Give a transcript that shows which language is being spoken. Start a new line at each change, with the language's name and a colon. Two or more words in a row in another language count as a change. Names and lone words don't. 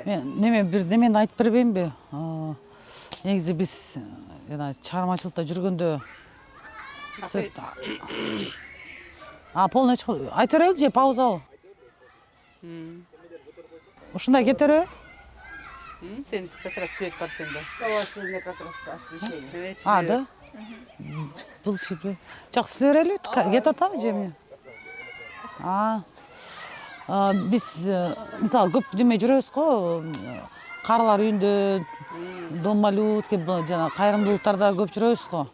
Kyrgyz: Мен бир немени айтып бербеймби? Негизи биз чыгармачылыкта жүргөндө полный айтып берели же паузабы? Ушундай кете береби? Сен
Russian: как раз свет
Kyrgyz: бар сенде. Ооба, сенде
Russian: как раз освещение.
Kyrgyz: Да? Булчитпи. Жакшы сүйлөй берели, кетип атабы же эмне? Биз мисалы көп неме жүрөбүз го, карылар үйүндө,
Russian: дом малютки,
Kyrgyz: жана кайрымдуулуктарда көп жүрөбүз го.